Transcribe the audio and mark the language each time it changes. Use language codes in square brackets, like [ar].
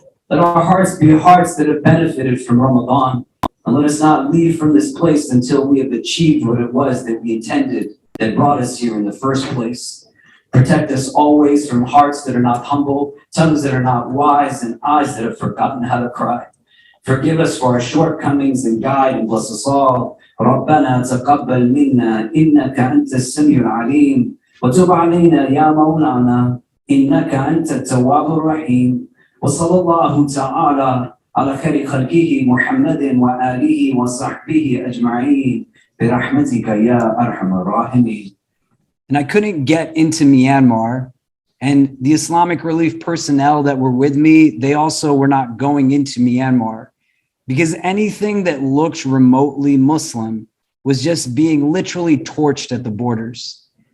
[en] Let our hearts be hearts that have benefited from Ramadan. And let us not leave from this place until we have achieved what it was that we intended, that brought us here in the first place. Protect us always from hearts that are not humble, tongues that are not wise, and eyes that have forgotten how to cry. Forgive us for our shortcomings and guide and bless us all. [ar] ربنا تقبل منا إنك أنت السميع العليم وتب علينا يا مولانا إنك أنت التواب الرحيم وصلى الله تعالى على خير خلقه محمد وآله وصحبه أجمعين برحمتك يا أرحم الراحمين. [en] And I couldn't get into Myanmar, and the Islamic relief personnel that were with me, they also were not going into Myanmar, because anything that looked remotely Muslim was just being literally torched at the borders.